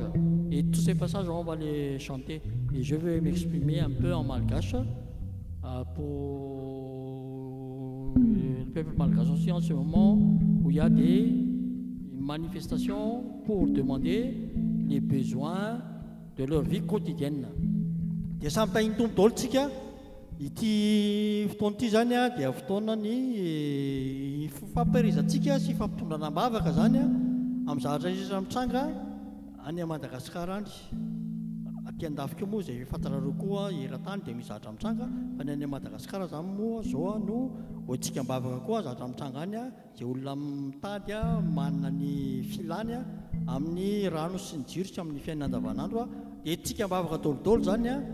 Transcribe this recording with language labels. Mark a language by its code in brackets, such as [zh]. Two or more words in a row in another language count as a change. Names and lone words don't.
[fr] Et tous ces passages, on va les chanter. Et je vais m'exprimer un peu en malgache pour le peuple malgache aussi en ce moment où il y a des manifestations pour demander les besoins de leur vie quotidienne. [mg] Ity fotoana ity zany a dia fotoana ny fampahirizatsika sy fampitondrana-bavaka zany a amin'ny zavatra izay mitranga any Madagasikara any. Aty andafika moa izay fantarareo koa eran-tany dia misy zavatra mitranga, fa ny any Madagasikara zany moa zao no hoantsika mibavaka koa zavatra mitranga any a, izay olona mitady a manana ny filany a amin'ny rano sy ny jiro sy amin'ny fiainana andavanandro a, dia tsika mibavaka dôlodôlo zany a.